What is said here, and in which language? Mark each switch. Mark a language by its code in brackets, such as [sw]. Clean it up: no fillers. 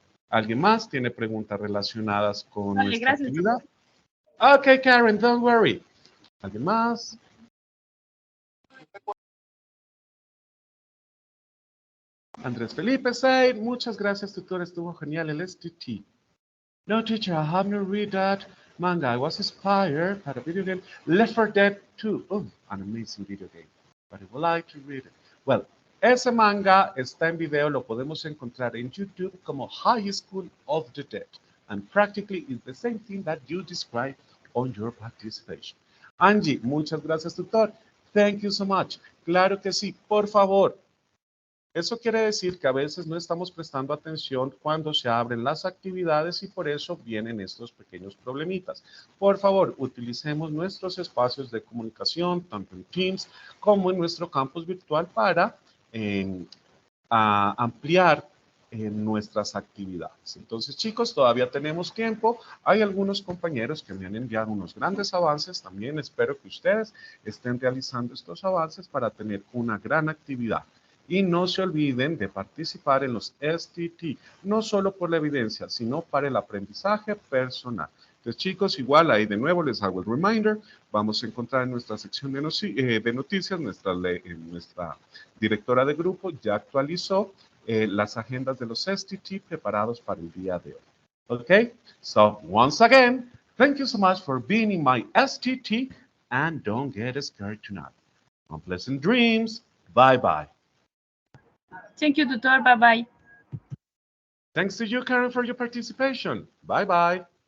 [es] ¿Alguien más tiene preguntas relacionadas con nuestra actividad? [en] Ok, Karen, don't worry. [es] ¿Alguien más? Andrés Felipe Said, muchas gracias, tutor, estuvo genial el STT. [en] No, teacher, I have not read that manga. I was inspired by a video game, Left 4 Dead 2. Oh, an amazing video game, but I would like to read it. [es] Well, ese manga está en video, lo podemos encontrar en YouTube como High School of the Dead. [en] And practically it's the same thing that you described on your participation. [es] Angie, muchas gracias, tutor. [en] Thank you so much. [es] Claro que sí, por favor. Eso quiere decir que a veces no estamos prestando atención cuando se abren las actividades y por eso vienen estos pequeños problemitas. Por favor, utilicemos nuestros espacios de comunicación, tanto en Teams como en nuestro campus virtual para ampliar nuestras actividades. Entonces, chicos, todavía tenemos tiempo. Hay algunos compañeros que me han enviado unos grandes avances. También espero que ustedes estén realizando estos avances para tener una gran actividad. Y no se olviden de participar en los STT, no solo por la evidencia, sino para el aprendizaje personal. Entonces, chicos, igual ahí de nuevo les hago el reminder. Vamos a encontrar en nuestra sección de noticias, nuestra directora de grupo ya actualizó las agendas de los STT preparados para el día de hoy. [en] Okay, so once again, thank you so much for being in my STT and don't get scared tonight. Unpleasant dreams. Bye-bye. Thank you, tutor. Bye-bye. Thanks to you, Karen, for your participation. Bye-bye.